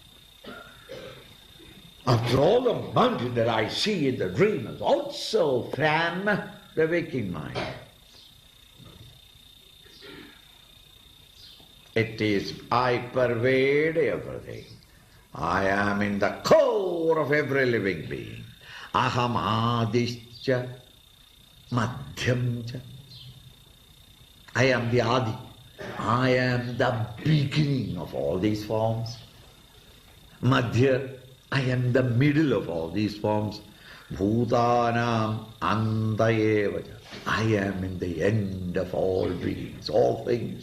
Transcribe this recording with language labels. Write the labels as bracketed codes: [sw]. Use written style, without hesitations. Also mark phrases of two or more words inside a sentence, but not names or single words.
[en] After all, the mountain that I see in the dream is also from the waking mind. It is, I pervade everything. I am in the core of every living being. [sa] Aham adischa madhyamcha. [en] I am the Adi. I am the beginning of all these forms. Madhya, I am the middle of all these forms. [sa] Bhutanam antayevacha. [en] I am in the end of all beings, all things.